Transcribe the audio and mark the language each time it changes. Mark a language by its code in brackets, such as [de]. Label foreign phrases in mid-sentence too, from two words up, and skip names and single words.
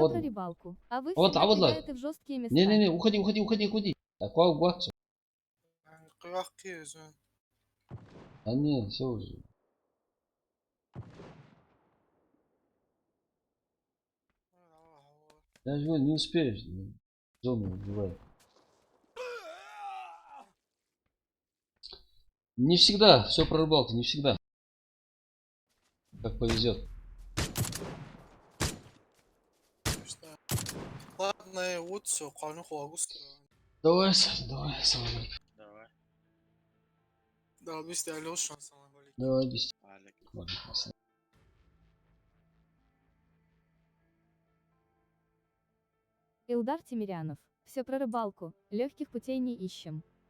[ru] Вот. про рыбалку. А вы Вот, всегда вот, кидаете в жесткие места. Не, уходи. Аква. قراق كيزون. А не, все уже. Я же не успеешь. Зону убивает. Не всегда. Все про рыбалку, не всегда. Как повезет. Ладно, я вот все, قانون خواهوست. Давай, Сань. Давай. Да, быстро Алёша, [ar] السلام عليكم. [ru] Давай, без. Алик. Илдар Тимирянов. Все про рыбалку. Легких путей не ищем.